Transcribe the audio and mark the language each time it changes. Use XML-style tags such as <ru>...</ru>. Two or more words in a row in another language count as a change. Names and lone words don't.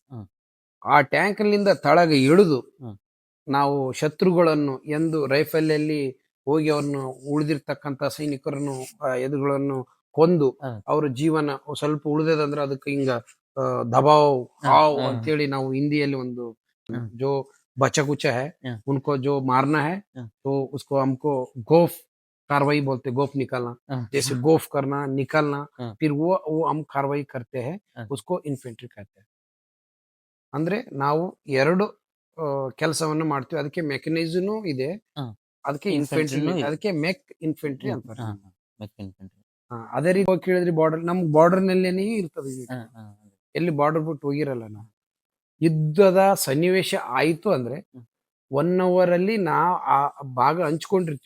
<kn>ಆ ಟ್ಯಾಂಕ್ನಿಂದ ತಳಗೆ ಇಳಿದು ಹ್ಮ್. ನಾವು ಶತ್ರುಗಳನ್ನು ಎಂದು ರೈಫಲ್ ಅಲ್ಲಿ ಹೋಗಿ ಅವ್ರನ್ನು ಉಳಿದಿರ್ತಕ್ಕಂಥ ಸೈನಿಕರನ್ನು ಎದುರುಗಳನ್ನು ಕೊಂದು ಹ್ಮ್. ಅವ್ರ ಜೀವನ ಸ್ವಲ್ಪ ಉಳಿದದಂದ್ರೆ ಅದಕ್ಕೆ ಹಿಂಗ ದಬಾವ್ ಹಾವ್ ಅಂತೇಳಿ ನಾವು ಹಿಂದಿಯಲ್ಲಿ ಒಂದು</kn> <hi>जो बचा कुचा है उनको जो मारना है तो उसको हमको गोफ कार्रवाई बोलते, गोफ निकालना, जैसे गोफ करना निकालना, फिर वो हम कार्रवाई करते हैं, उसको इन्फेंट्री कहते हैं.</hi> <kn>ಅಂದ್ರೆ ನಾವು 2 ಕೆಲಸವನ್ನು ಮಾಡ್ತೀವಿ. ಅದಕ್ಕೆ ಮೆಕ್ಯಾನಿಸಮ್ ಇದೆ, ಅದಕ್ಕೆ ಇನ್ಫೆಂಟ್ರಿ, ಅದಕ್ಕೆ ಮೆಕ್ ಇನ್ಫೆಂಟ್ರಿ ಅಂತಾರೆ. ಅದೇ ರೀತಿ ಹೋಗಿ ಕೇಳಿದ್ರಿ ಬಾರ್ಡರ್, ನಮ್ ಬಾರ್ಡರ್ ನಲ್ಲೇನೆ ಇರ್ತದೆ. ಎಲ್ಲಿ ಬಾರ್ಡರ್ ಬಿಟ್ಟು ಹೋಗಿರಲ್ಲ ನಾವು. ಯುದ್ಧದ ಸನ್ನಿವೇಶ ಆಯ್ತು ಅಂದ್ರೆ 1 hour ಅಲ್ಲಿ ನಾವು ಆ ಭಾಗ ಹಂಚ್ಕೊಂಡಿರ್ತೀವಿ.</kn>